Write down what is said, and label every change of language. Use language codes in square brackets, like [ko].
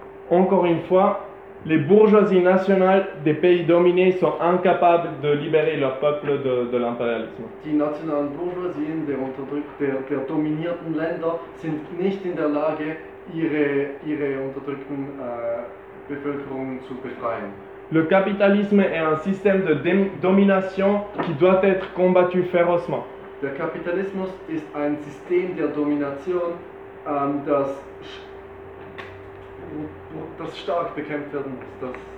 [fr] Encore une fois, les bourgeoisies nationales des pays dominés sont incapables de libérer leur peuple de l'impérialisme. [de] Die nationalen Bourgeoisien der der dominierten Länder sind nicht in der Lage, ihre unterdrückten Bevölkerung zu befreien. [fr] Le capitalisme est un système de domination qui doit être combattu férocement. [de] Der Kapitalismus ist ein System der Domination, das stark bekämpft werden muss, das